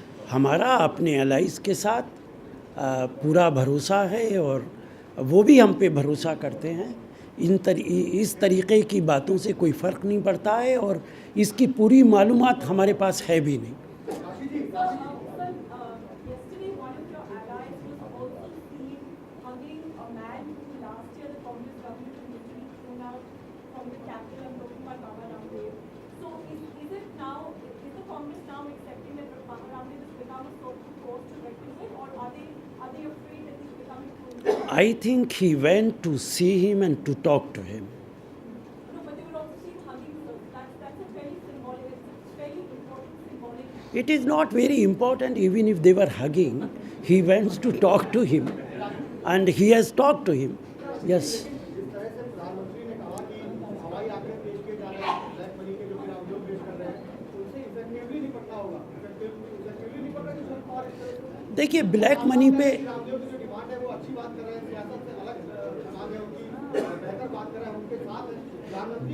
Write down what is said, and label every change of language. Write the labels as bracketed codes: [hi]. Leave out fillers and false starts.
[hi] हमारा अपने एलाइज के साथ पूरा भरोसा है और वो भी हम पे भरोसा करते हैं। इस तरीके की बातों से कोई फ़र्क नहीं पड़ता है और इसकी पूरी मालूमात हमारे पास है भी नहीं। [en] Yesterday, one of your allies was also seen hugging a man who last year the Congress government was literally thrown out from the capital. I'm talking about Baba Ramdev. So is it now, is the Congress now accepting that Baba Ramdev has become a sort of force to reckon with, or are they afraid that he's becoming too? I think he went to see him and to talk to him. No, but they were also seen hugging, sir. That's a very symbolic, it's a very important symbolic. It is not very important. Even if they were hugging, he went to talk to him and he has talked to him. Yes. [hi] जिस तरह से प्रधानमंत्री ने कहा कि हवाई आंकड़े पेश किए जा रहे हैं, ब्लैक मनी के जो भी आरोप पेश कर रहे हैं, उनसे इफेक्टिवली निपटना होगा। इफेक्टिवली निपट रहे हैं सर। और इस तरह से देखिए, ब्लैक मनी पे रामदेव की जो डिमांड है वो अच्छी बात कर रहे हैं, सियासत से अलग दिमाग है उनकी, बेहतर बात कर रहे हैं, उनके साथ प्रधानमंत्री